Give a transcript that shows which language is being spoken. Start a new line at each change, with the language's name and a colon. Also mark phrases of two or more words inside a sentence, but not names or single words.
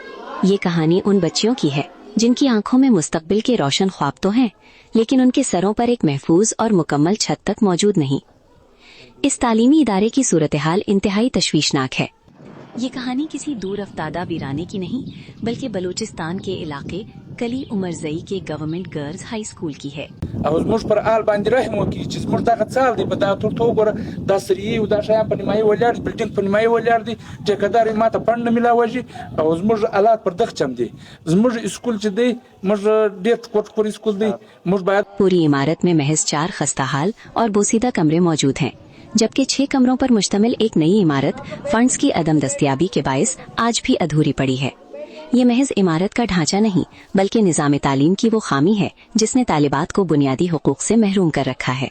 Urdu: یہ کہانی ان بچیوں کی ہے جن کی آنکھوں میں مستقبل کے روشن خواب تو ہیں، لیکن ان کے سروں پر ایک محفوظ اور مکمل چھت تک موجود نہیں. اس تعلیمی ادارے کی صورتحال انتہائی تشویشناک ہے. یہ کہانی کسی دور افتادہ ویرانے کی نہیں بلکہ بلوچستان کے علاقے کلی عمرزئی کے گورنمنٹ گرلز ہائی اسکول کی ہے.
Pashto: او زموږ پر آل باندې رحم وکړي چې زموږ دغه څال دی په دغه تورته وګوره دا سریې او دا شیان په نیمایي ولاړ دي، بلډینګ په نیمایي ولاړ دي، ټیکهدار یې ماته پڼ نه میلاوږي او زموږ حالات پر دغه چم دي. زموږ اسکول چې دی موږ ډېر کوټ کور اسکول دی، موږ باید
Urdu: پوری عمارت میں محض 4 خستہ حال اور بوسیدہ کمرے موجود ہیں، جبکہ 6 کمروں پر مشتمل ایک نئی عمارت فنڈز کی عدم دستیابی کے باعث آج بھی ادھوری پڑی ہے. یہ محض عمارت کا ڈھانچہ نہیں بلکہ نظام تعلیم کی وہ خامی ہے جس نے طالبات کو بنیادی حقوق سے محروم کر رکھا ہے.